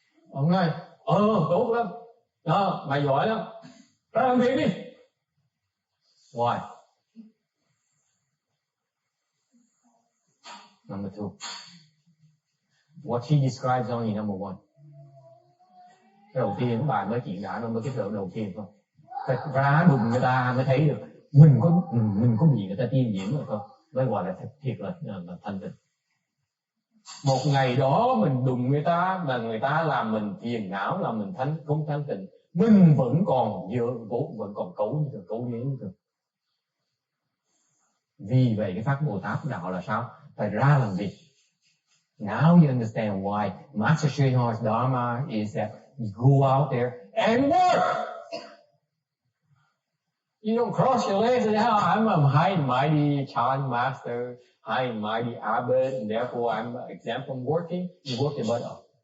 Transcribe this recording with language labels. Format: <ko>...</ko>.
<vi>Ông nói, tốt lắm. Đó, mày giỏi lắm. Ra làm việc đi.</vi> <en>Why? Number two. What she describes only number one.</en> <vi>Cái đầu tiên bài mới chuyện đã, nó mới cái đầu tiên thôi. Phải ra đụng người ta mới thấy được mình có bị người ta tiên nhiễm rồi không, mới gọi là thiệt là thanh tịnh. Một ngày đó mình đụng người ta mà người ta làm mình phiền não, làm mình không thanh tịnh, mình vẫn còn cấu như thường. Vì vậy cái pháp Bồ Tát đạo là sao? Phải ra làm việc.</vi> <en>Now you understand why Master Sri Har's Dharma is that you go out there and work. You don't cross your legs and say, I'm a high and mighty chant master, high and mighty abbot, and therefore I'm exempt from working. You work your butt off.</en>